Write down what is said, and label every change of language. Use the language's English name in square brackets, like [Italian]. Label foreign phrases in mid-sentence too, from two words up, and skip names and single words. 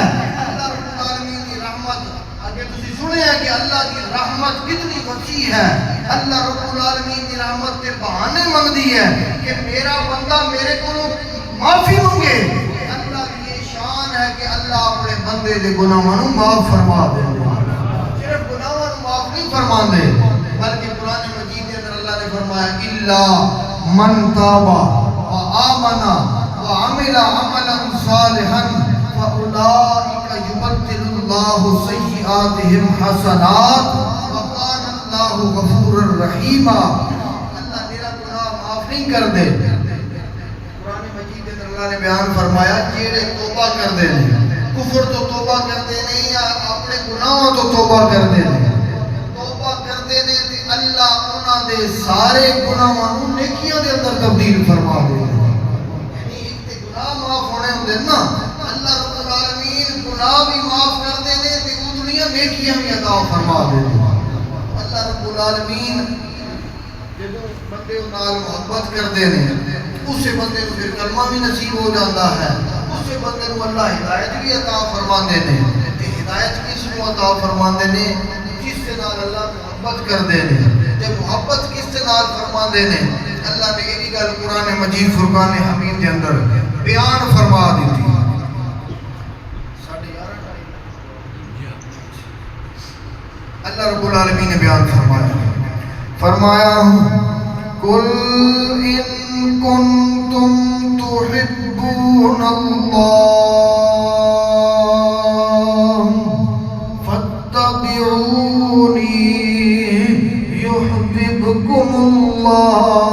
[Punjabi] اللہ [Arabic] رب العالمین [Punjabi] دی رحمت اگے تسی سنے ہے کہ اللہ دی رحمت کتنی وسیع ہے. اللہ [Arabic] رب العالمین [Punjabi] دی رحمت تے بہانے منگدی ہے کہ میرا بندہ میرے کو معافی مانگے. اللہ کی یہ شان ہے کہ اللہ اپنے بندے دے گناہاں نوں معاف فرما دے. صرف گناہاں نوں معاف نہیں فرما دے بلکہ قرآن مجید کے اندر اللہ نے فرمایا [Arabic] الا من تاب وآمن وعمل عملا صالحا فاولئک یبدل اللہ سیئاتہم حسنات وکان اللہ غفورا رحیما. [Punjabi] اللہ میرا گناہ معاف نہیں کر دے. قرآن مجید کے اندر اللہ نے بیان فرمایا جیڑے توبہ کر دے کفر تو توبہ کر دے نہیں یا اپنے گناہوں تو توبہ کر دے توبہ کر دے تے اللہ انہاں دے سارے گناہاں نوں نیکیاں دے اندر تبدیل فرما دے. یعنی ایک تے گناہ معاف ہونے ہوندے نا اللہ [Arabic] رب العالمین [Punjabi] گناہ بھی معاف کر دے تے دنیا نیکیاں بھی عطا فرما دے. اللہ [Arabic] رب العالمین [Punjabi] جدوں بندے نال محبت کردے نے [Urdu] اسے بندے کو پھر کلمہ بھی نصیب ہو جاتا ہے. [Punjabi] اسے بندے کو اللہ ہدایت بھی عطا فرماندے نے. ہدایت کس کو عطا فرماندے نے؟ جس سے نال اللہ محبت کردے نے. جب محبت کس سے نال فرماندے نے اللہ نے یہ گل قرآن مجید فرقان حمید کے اندر بیان فرما دیتی. [Urdu] اللہ رب العالمین نے بیان فرمایا [Arabic] قل ان کنتم تحبون اللہ فاتبعونی یحببکم اللہ.